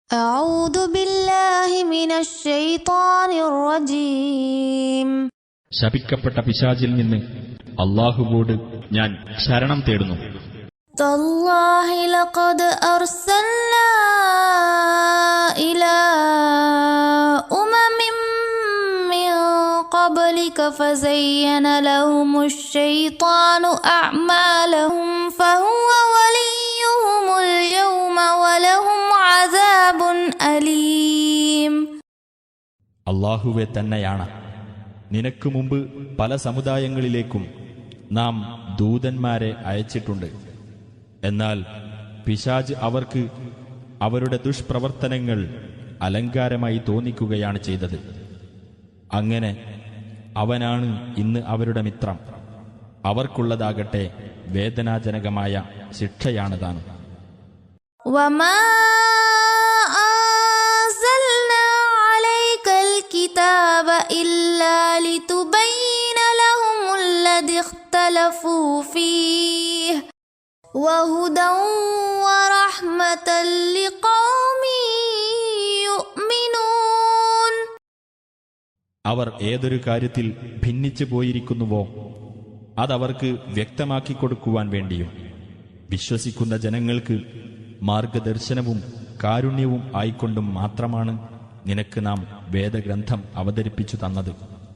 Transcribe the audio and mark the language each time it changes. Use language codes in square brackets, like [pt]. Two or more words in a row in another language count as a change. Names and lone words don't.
[ar] أعوذ بالله من الشيطان الرجيم. [ml] ശപിക്കപ്പെട്ട പിശാചിൽ നിന്ന് അല്ലാഹുവോട് ഞാൻ ശരണം തേടുന്നു. [ar] تالله لقد أرسلنا إلى أمم من قبلك فزين لهم الشيطان أعمالهم فهو وليهم اليوم ولهم عذاب أليم. [ml] അല്ലാഹുവേ തന്നെയാണ് നിനക്ക് മുമ്പ് പല സമുദായങ്ങളിലേക്കും നാം ദൂതന്മാരെ അയച്ചിട്ടുണ്ട്. എന്നാൽ പിശാച് അവർക്ക് അവരുടെ ദുഷ്പ്രവർത്തനങ്ങൾ അലങ്കാരമായി തോന്നിക്കുകയാണ് ചെയ്തത്. അങ്ങനെ അവനാണ് ഇന്ന് അവരുടെ മിത്രം. അവർക്കുള്ളതാകട്ടെ വേദനാജനകമായ ശിക്ഷയാണ് താൻ. [ar] وما أنزلنا عليك الكتاب إلا لتبين لهم الذي اختلفوا فيه وهدى ورحمة لقوم يؤمنون. [ml] അവർ ഏതൊരു കാര്യത്തിൽ ഭിന്നിച്ചു പോയിരിക്കുന്നുവോ അതവർക്ക് വ്യക്തമാക്കി കൊടുക്കുവാൻ വേണ്ടിയും വിശ്വസിക്കുന്ന ജനങ്ങൾക്ക് മാർഗദർശനവും കാരുണ്യവും ആയിക്കൊണ്ടും മാത്രമാണ് നിനക്ക് നാം വേദഗ്രന്ഥം അവതരിപ്പിച്ചു തന്നത്.